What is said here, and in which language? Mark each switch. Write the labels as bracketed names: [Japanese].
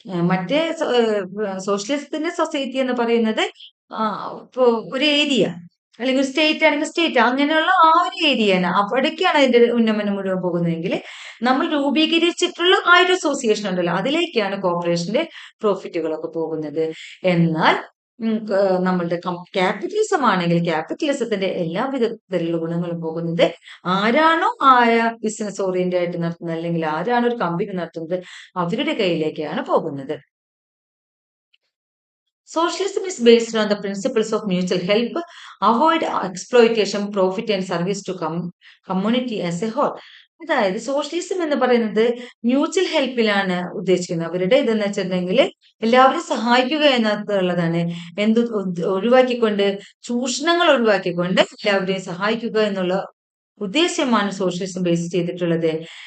[Malayalam] മറ്റേ സോഷ്യലിസത്തിന്റെ സൊസൈറ്റി എന്ന് പറയുന്നത് ഇപ്പോ ഒരു ഏരിയ അല്ലെങ്കിൽ സ്റ്റേറ്റ് ആണെങ്കിൽ സ്റ്റേറ്റ്, അങ്ങനെയുള്ള ആ ഒരു ഏരിയയാണ്, അവിടേക്കാണ് അതിന്റെ ഉന്നമനം മുഴുവൻ പോകുന്നതെങ്കിൽ നമ്മൾ രൂപീകരിച്ചിട്ടുള്ള ആ ഒരു അസോസിയേഷൻ ഉണ്ടല്ലോ, അതിലേക്കാണ് കോർപ്പറേഷന്റെ പ്രോഫിറ്റുകളൊക്കെ പോകുന്നത്. എന്നാൽ നമ്മളുടെ ക്യാപിറ്റലിസം ആണെങ്കിൽ ക്യാപിറ്റലിസത്തിന്റെ എല്ലാ വിധത്തിലുള്ള ഗുണങ്ങളും പോകുന്നത് ആരാണോ ബിസിനസ് ഓറിയന്റഡ് ആയിട്ട് നടത്തുന്നത്, അല്ലെങ്കിൽ ആരാണോ ഒരു കമ്പനി നടത്തുന്നത് അവരുടെ കയ്യിലേക്കാണ് പോകുന്നത്. [English] Socialism is based on the principles of mutual help, avoid exploitation, profit and service to community as a whole. [Malayalam] അതായത് സോഷ്യലിസം എന്ന് പറയുന്നത് മ്യൂച്വൽ ഹെൽപ്പിലാണ് ഉദ്ദേശിക്കുന്നത്. അവരുടെ ഇതെന്ന് വെച്ചിട്ടുണ്ടെങ്കിൽ എല്ലാവരും സഹായിക്കുക എന്നുള്ളതാണ്. ഒഴിവാക്കിക്കൊണ്ട്, ചൂഷണങ്ങൾ ഒഴിവാക്കിക്കൊണ്ട് എല്ലാവരെയും സഹായിക്കുക എന്നുള്ള ഉദ്ദേശ്യമാണ് സോഷ്യലിസം ബേസ് ചെയ്തിട്ടുള്ളത്.